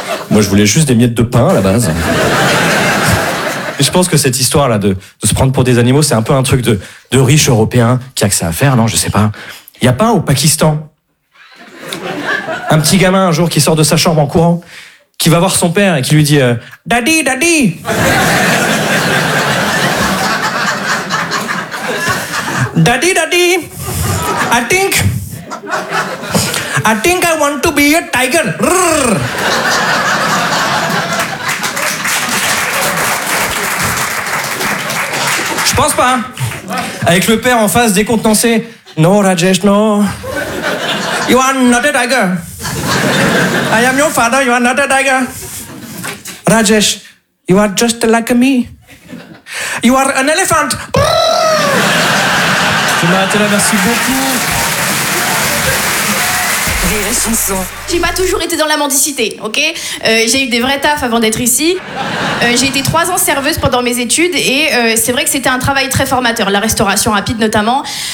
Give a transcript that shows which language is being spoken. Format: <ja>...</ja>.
<fr>Moi, je voulais juste des miettes de pain, à la base. Je pense que cette histoire-là de se prendre pour des animaux, c'est un peu un truc de riche européen qui a que ça à faire, non? Je sais pas. Il n'y a pas un au Pakistan un petit gamin, un jour, qui sort de sa chambre en courant, qui va voir son père et qui lui dit «</fr> <en>Daddy, daddy !» Daddy, daddy, I think I want to be a tiger. Rrr.</en> <fr>Je pense pas. Avec le père en face décontenancé.</fr> <en>No, Rajesh, no. You are not a tiger. I am your father, you are not a tiger. Rajesh, you are just like me. You are an elephant.</en> <fr>Tu m'as arrêté là, merci beaucoup. Rire et chanson. J'ai pas toujours été dans la mendicité, ok? J'ai eu des vrais tafs avant d'être ici. J'ai été 3 ans serveuse pendant mes études et c'est vrai que c'était un travail très formateur, la restauration rapide notamment.</fr>